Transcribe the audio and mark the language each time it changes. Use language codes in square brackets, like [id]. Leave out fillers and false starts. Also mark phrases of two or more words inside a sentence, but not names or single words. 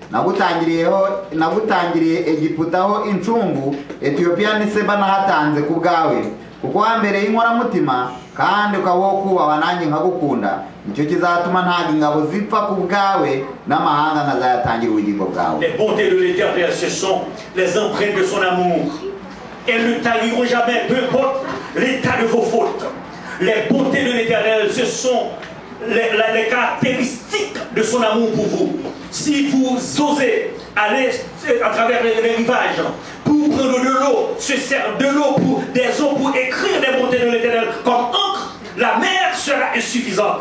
[rw] nagutangiriye Egiputa aho incungu Etiyopiya n'Iseba nahatanze ku bwawe kuko wambereye inkoramutima kandi ukabaho kubahwa nanjye nkagukunda nicyo kizatuma ntabwo ingabo zipfa ku bwawe n'amahanga nkazayatangira ubugingo bwawe. [fr] Les bontés de l'Éternel, ce sont les empreintes de son amour. Elles ne tariront jamais, peu importe l'état de vos fautes. Les bontés de l'Éternel, ce sont les caractéristiques de son amour pour vous. Si vous osez aller à travers les rivages pour prendre de l'eau, se servir de l'eau pour des eaux pour écrire les bontés de l'Éternel comme encre, la mer sera insuffisante.